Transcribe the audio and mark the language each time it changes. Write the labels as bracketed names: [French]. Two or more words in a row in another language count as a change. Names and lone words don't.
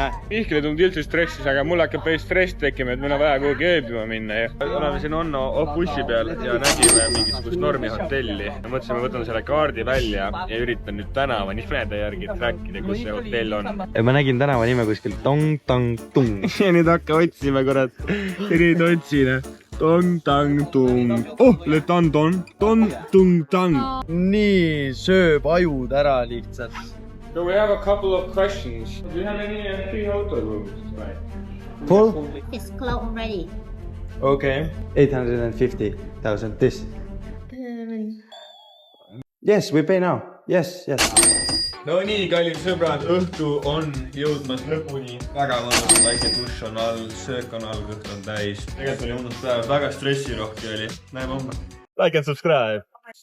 [Estonian] Ihkil ei tulnud üldse stressis, aga mul hakkab päris stress tekkima, et meil on vaja kuhugi ööbima minna. Oleme siin Onno bussi peal ja nägime mingisugust normi hotelli. Mõtlesime, võtame selle kaardi välja ja üritan nüüd tänava nimede järgi trackida, kus see hotell on. Ma nägin tänava nime kuskil Tong-tang-tung. Ja nüüd hakka otsime, kurat. Ja nüüd otsine. Tong-tang-tung. Oh, le tandon. Tong-tung-tang. Nii sööb ajud ära lihtsalt. [English] So we have a couple of questions. Do you have any free hotel rooms tonight? Full? It's closed already. Okay. 850,000 this. Yes, we pay now. Yes. [Estonian] No nii, kallid sõbrad, õhtu on jõudmas lõpuni. Väga mõnus, väike dušš on all, söök on all, kõht on täis. Tegelikult oli mõnus päev, väga stressirohke oli. Näeme homme. [English] Like and subscribe.